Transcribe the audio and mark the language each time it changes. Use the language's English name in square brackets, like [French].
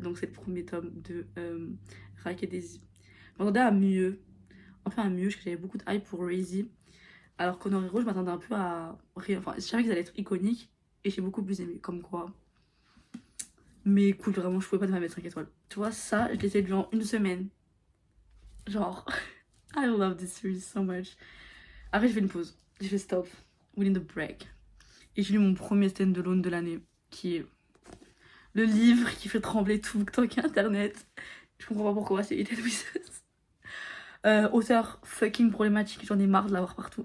[French] Donc, c'est le premier tome de Rack et Daisy. Je m'attendais à mieux. Enfin, à mieux, parce que j'avais beaucoup de hype pour Razy. Alors, Connor et Rose, je m'attendais un peu à rien. Enfin, je savais qu'ils allaient être iconiques. Et j'ai beaucoup plus aimé. Comme quoi. Mais cool, vraiment, je pouvais pas ne pas mettre 5 étoiles. Tu vois, ça, je l'ai lu en une semaine. [English] Genre, I love this series so much. [French] Après, j'ai fait une pause. J'ai fait stop. [English] We need a break. [French] Et j'ai lu mon premier stand-alone de l'année, qui est le livre qui fait trembler tout BookTok et Internet. Je comprends pas pourquoi, c'est Eaten Wizards. Auteur fucking problématique, j'en ai marre de l'avoir partout.